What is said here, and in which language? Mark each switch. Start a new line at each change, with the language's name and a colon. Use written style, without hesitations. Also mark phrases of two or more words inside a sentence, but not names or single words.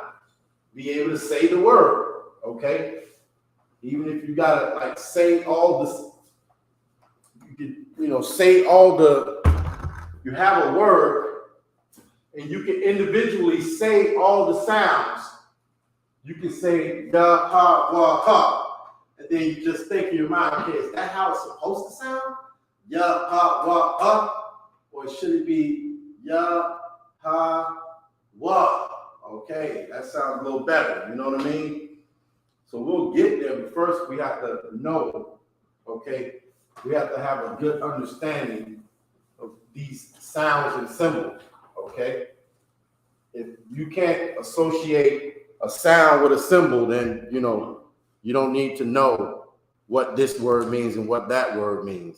English: Be able to say the word, okay? Even if you gotta like say all this, say all the. You have a word, and you can individually say all the sounds. You can say ya, ha, wa, ha, and then you just think in your mind, okay, is that how it's supposed to sound? Ya, ha, wa, ha, or should it be ya, ha, wa? Okay, that sounds a little better. You know what I mean? So we'll get there, but first we have to know. Okay, we have to have a good understanding of these sounds and symbols. Okay, if you can't associate a sound with a symbol, then you don't need to know what this word means and what that word means.